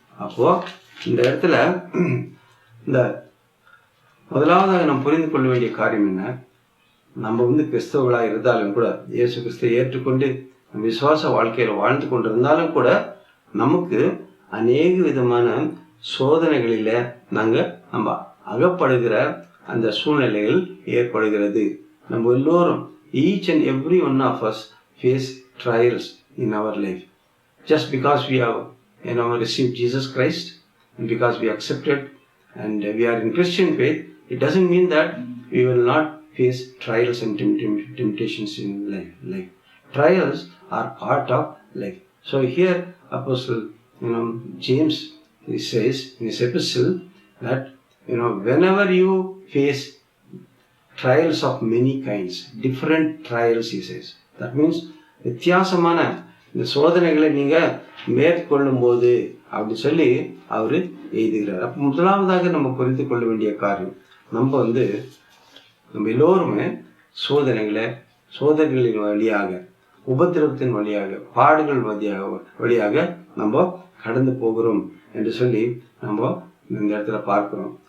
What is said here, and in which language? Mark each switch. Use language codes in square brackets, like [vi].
[ta] அப்போ இந்த இடத்துல இந்த முதலாவதாக நாம் புரிந்து கொள்ள வேண்டிய காரியம் என்ன, நம்ம கிறிஸ்தவர்களாக இருந்தாலும் கூட, இயேசு கிறிஸ்துவை ஏற்றுக்கொண்டு விசுவாச வாழ்க்கையில வாழ்ந்து கொண்டிருந்தாலும் கூட, நமக்கு அநேக விதமான சோதனைகளில நம்ம அகப்படுகிற அந்த சூழ்நிலைகள் ஏற்படுகிறது. நம்ம எல்லோரும், [en] each and every one of us face trials in our life. Just because we have received Jesus Christ and because we accepted and we are in Christian faith, it doesn't mean that we will not face trials and temptations in life. Trials are part of life. So here, Apostle James, he says in his epistle that whenever you face trials of many kinds, different trials, he says. That means [ta] வித்தியாசமான இந்த சோதனைகளை நீங்க மேற்கொள்ளும் போது அப்படி சொல்லி அவரு எழுதுகிறார். அப்ப முதலாவதாக நம்ம புரிந்து கொள்ள வேண்டிய காரியம், நம்ம எல்லோருமே சோதனைகளின் வழியாக, உபத்திரவத்தின் வழியாக, பாடுகள் வழியாக நம்ம கடந்து போகிறோம் என்று சொல்லி நம்ம இந்த இடத்துல பார்க்கிறோம்.